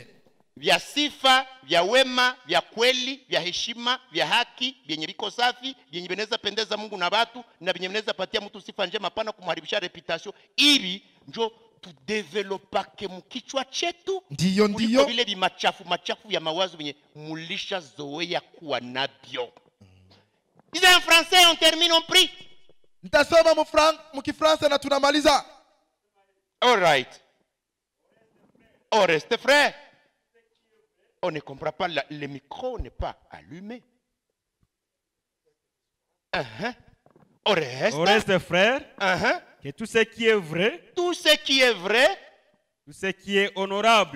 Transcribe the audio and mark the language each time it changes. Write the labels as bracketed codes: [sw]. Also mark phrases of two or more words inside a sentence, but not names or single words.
[sw] Vya sifa, vya wema, vya kweli, vya heshima, vya haki, vyenye viko safi, vyenye vinaweza pendeza Mungu na watu, na vyenye vinaweza patia mtu sifa njema, pana kumharibisha reputation. Ili njo tudevelopake mkichwa chetu. Ndiyo. Kuliko vile vimachafu ya mawazo vyenye mulisha zoea kuwa navyo. [fr] Disons en français, on termine, on prie. [sw] Nitasoma mukifransa na tunamaliza. [en] All right. [fr] On reste frère. On ne comprend pas, le micro n'est pas allumé. On reste frère, que tout ce qui est vrai, tout ce qui est vrai, tout ce qui est honorable,